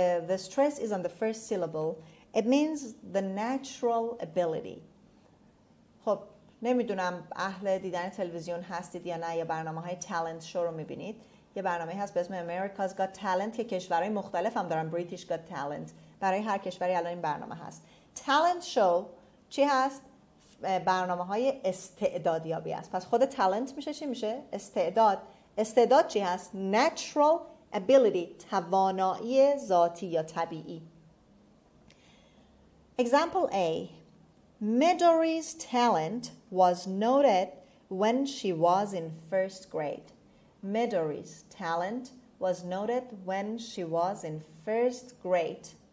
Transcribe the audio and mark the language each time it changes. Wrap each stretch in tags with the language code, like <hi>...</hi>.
<en>The stress is on the first syllable. It means the natural ability.</en> <fa>خب نمیدونم اهل دیدن تلویزیون هستید یا نه، یا برنامه‌های talent show رو میبینید. یه برنامه هست به اسم America's Got Talent که کشورهای مختلف هم دارن.</fa> <en>British Got Talent.</en> <fa>برای هر کشوری الان این برنامه هست. Talent show چی هست؟ برنامه‌های استعدادیابی است. پس خود talent میشه چی میشه؟ استعداد. استعداد چی هست؟</fa> <en>Natural ability،</en> <fa>توانایی ذاتی یا طبیعی.</fa> <en>Example A. Midori's talent was noted when she was in first grade. Midori's talent was noted when she was in first grade.</en>